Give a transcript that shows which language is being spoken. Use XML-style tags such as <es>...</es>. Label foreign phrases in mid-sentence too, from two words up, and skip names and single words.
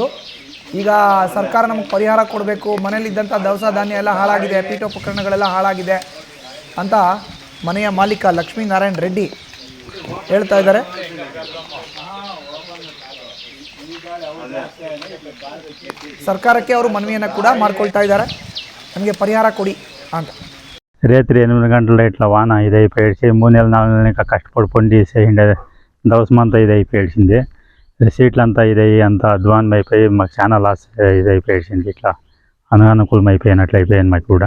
<kn>ಈಗ ಸರ್ಕಾರ ನಮಗೆ ಪರಿಹಾರ ಕೊಡಬೇಕು, ಮನೆಯಲ್ಲಿದ್ದಂಥ ದವಸ ಧಾನ್ಯ ಎಲ್ಲ ಹಾಳಾಗಿದೆ, ಪೀಠೋಪಕರಣಗಳೆಲ್ಲ ಹಾಳಾಗಿದೆ ಅಂತ ಮನೆಯ ಮಾಲೀಕ ಲಕ್ಷ್ಮೀನಾರಾಯಣ ರೆಡ್ಡಿ ಹೇಳ್ತಾ ಇದ್ದಾರೆ. ಸರ್ಕಾರಕ್ಕೆ ಅವರು ಮನವಿಯನ್ನು ಕೂಡ ಮಾಡ್ಕೊಳ್ತಾ ఇದ್ದಾರೆ, ನಮಗೆ ಪರಿಹಾರ ಕೊಡಿ ಅಂತ.</kn> <te>రేత్రి 8 గంటల ఇట్లా వాన ఇదైపోయేసి 3 నెలలు 4 నెలలు ఇంకా కష్టపడి పండి చేసిండే దవసమంతా ఇదైపోయేసింది. సీట్లంతా ఇదయ్యి అంతా అధ్వానం అయిపోయి మాకు చాలా లాస్ ఇదైపోయేసింది. ఇట్లా అననుకూలం అయిపోయినట్లు అయిపోయింది మాకు కూడా.</te>